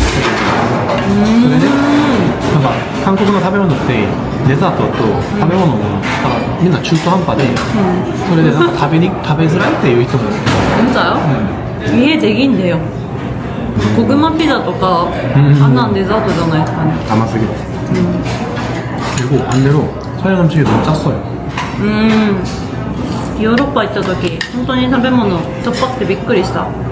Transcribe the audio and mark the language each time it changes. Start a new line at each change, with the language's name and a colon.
Japanese: それでなんか韓国の食べ物ってデザートと食べ物がみんな中途半端で、それでなんか食べづらいっていう人も本当だよ、家できんだよ。コグマピザとか、あんなんデザートじゃないですかね。甘すぎる。
Korean: 그리고 반대로 서양 음식이 너무 짰어요.
Japanese: ヨーロッパ行った時本当に食べ物しょっぱくてびっくりした。